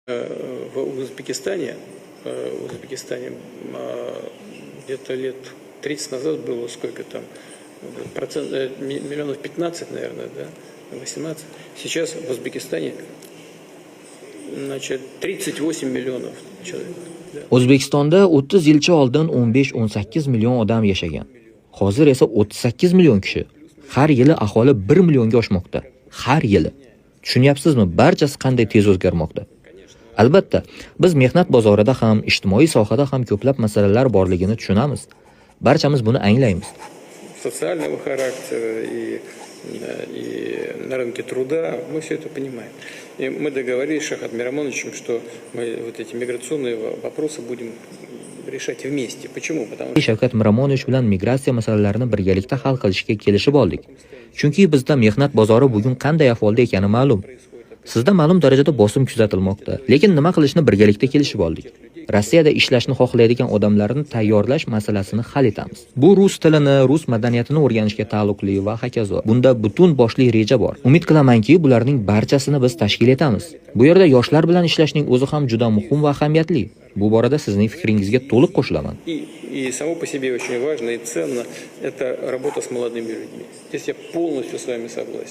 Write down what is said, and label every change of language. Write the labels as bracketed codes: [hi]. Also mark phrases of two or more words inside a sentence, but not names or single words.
[ru] В Узбекистане где-то лет 30 назад было сколько там, миллионов 15, наверное, да, 18. Сейчас в Узбекистане, значит, 38 миллионов человек. Да. [uz] O'zbekistonda 30 yilcha oldin 15-18 million odam yashagan. Hozir esa 38 million kishi. Har yili aholi 1 millionga oshmoqda. Har yili. Tushunyapsizmi? Barchasi qanday tez o'zgarmoqda. Albatta, biz mehnat bozorida ham, ijtimoiy sohada ham ko'plab masalalar borligini tushunamiz. Barchamiz buni anglaymiz. [ru] Социального характера и на рынке труда, мы все это понимаем. И мы договорились с Шахат Мирамоновичем, что мы вот эти миграционные вопросы будем решать вместе. Почему? Потому что [uz] Shavkat Miramonovich bilan migratsiya masalalarini birgalikda hal qilishga kelishib oldik. Chunki bizda mehnat bozori bugun qanday ahvolda ekani ma'lum. Sizda ma'lum darajada bosim kuzatilmoqda, lekin nima qilishni birgalikda kelishib oldik. Rossiyada ishlashni xohlaydigan odamlarni tayyorlash masalasini hal etamiz. Bu rus tilini, rus madaniyatini o'rganishga taalluqli va hokazo. Bunda butun boshli reja bor. Umid qilamanki, bularning barchasini biz tashkil etamiz. Bu yerda yoshlar bilan ishlashning o'zi ham juda muhim va ahamiyatli. Bu borada sizning fikringizga to'liq qo'shilaman. [ru] и само по себе очень важно и ценно это работа с молодыми людьми. Здесь я полностью с вами согласен.